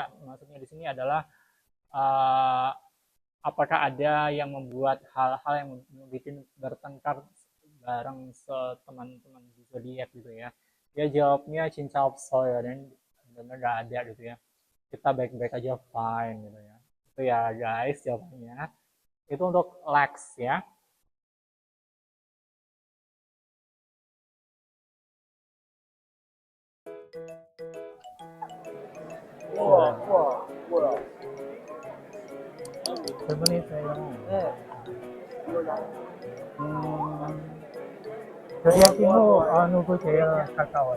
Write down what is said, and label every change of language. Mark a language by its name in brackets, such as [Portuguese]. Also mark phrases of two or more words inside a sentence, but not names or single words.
[Indonesian] Maksudnya di sini adalah uh, apakah ada yang membuat hal-hal yang bikin bertengkar bareng teman-teman di zodiak gitu ya. Dia jawabnya cinta ya, dan benar nggak ada gitu ya. Kita baik-baik aja, fine gitu ya. Itu ya guys jawabannya. Itu untuk Lex ya. [Korean] 우와, 우와, 뭐야? 질문이세요. 네. zodiak 친구 누구 제일 가까워요?